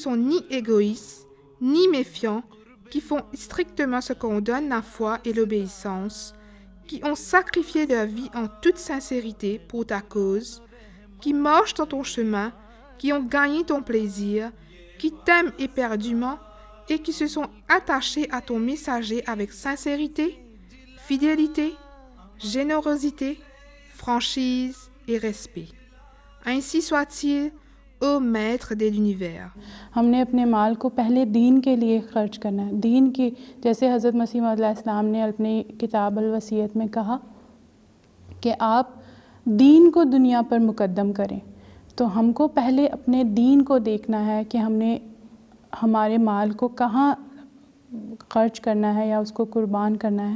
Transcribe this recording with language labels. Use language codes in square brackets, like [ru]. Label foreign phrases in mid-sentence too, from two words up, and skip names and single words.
[fr] sont ni égoïstes, ni méfiants, qui font strictement ce qu'on donne la foi et l'obéissance, qui ont sacrifié leur vie en toute sincérité pour ta cause, qui marchent dans ton chemin, qui ont gagné ton plaisir, qui t'aiment éperdument et qui se sont attachés à ton messager avec sincérité, fidélité, générosité, franchise et respect. Ainsi soit-il, ô Maître de l'univers. [ur] ہم نے اپنے مال کو پہلے دین کے لیے خرچ کرنا ہے، دین کی، جیسے حضرت مسیح موعود علیہ السلام نے اپنی کتاب الوصیت میں کہا کہ آپ دین کو دنیا پر مقدم کریں، تو ہم کو پہلے اپنے دین کو دیکھنا ہے کہ ہم نے ہمارے مال کو کہاں خرچ کرنا ہے یا اس کو قربان کرنا ہے.